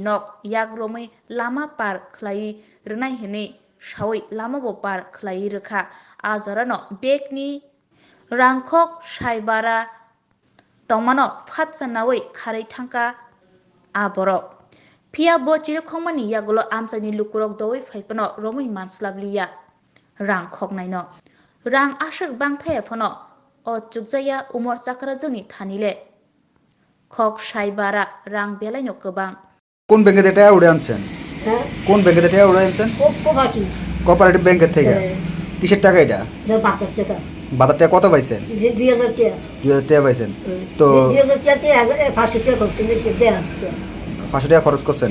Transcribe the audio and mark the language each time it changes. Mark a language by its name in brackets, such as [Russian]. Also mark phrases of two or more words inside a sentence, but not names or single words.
[Kok Borok] nok yagromui lama par khlai rwnai hini sawi lama bo par khlai rwkha Ajorano bekni rangkhok saibara tongmano phatchanawi kharei thangka aborok Pia bo chirkhongmani yagulo amchani lukurok doi phaipano romui manslabliya rangkhok naino rang ashak bangthaya phono o chukjaya umor chakrajoni thanile khok saibara rang belaino kobang [Bangla] কোন ব্যাংকে থেকে টাকা উড়ে আনছেন কোন ব্যাংকে থেকে টাকা উড়ে আনছেন কোঅপারেটিভ ব্যাংকের থেকে কিসের টাকা এটা 72 টাকা 72 টাকা কত পাইছেন 2000 টাকা 2000 টাকা পাইছেন তো 2000 টাকা 500 টাকা খরচ করেছি 500 টাকা খরচ করছেন